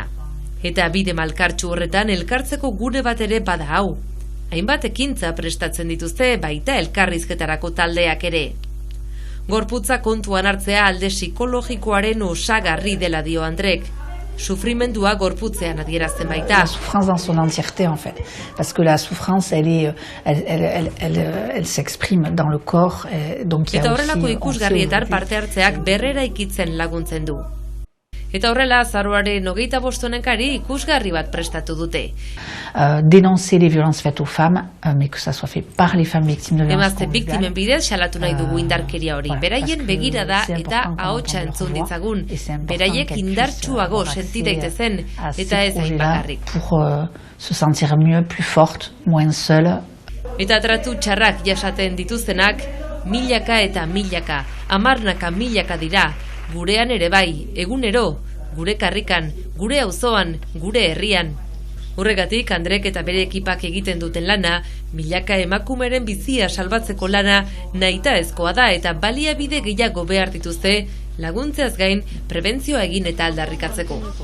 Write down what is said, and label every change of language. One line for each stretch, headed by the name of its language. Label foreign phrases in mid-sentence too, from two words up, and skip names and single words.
Basque: Eta bide malkartxu horretan elkartzeko gune bat ere bada hau. Hainbat ekintza prestatzen dituzte baita elkarrizketarako taldeak ere. Gorputza kontuan hartzea alde psikologikoaren osagarri dela dio Andrek. Sufrimendua gorputzean adierazten baita.
French: La souffrance dans son entièreté en fait, parce que la souffrance elle s'exprime dans le corps, donc il y a aussi.
Basque: Eta horrelako ikusgarrietan parte hartzeak berrera ikitzen laguntzen du. Eta horrela, azaroaren 25 honenkari ikusgarri bat prestatu dute.
French: Dénoncer les violences faites aux femmes, mais que ça soit fait par les femmes victimes de violences
Basque: Emazte biktimen bidez salatu nahi dugu indarkeria hori. Beraien begirada eta ahotsa entzun ditzagun. Beraiek indartsuago senti daitezen eta ez hain bakarrik.
French: Pour se sentir mieux, plus forte, moins seule.
Basque: Eta tratu txarrak jasaten dituztenak, milaka eta milaka, hamarnaka milaka dira, gurean ere bai, egunero, gure karrikan, gure auzoan, gure herrian. Horregatik, Andrek eta bere ekipak egiten duten lana, milaka emakumeren bizia salbatzeko lana nahitaezkoa da eta baliabide gehiago behar dituzte, laguntzeaz gain, prebentzioa egin eta aldarrikatzeko.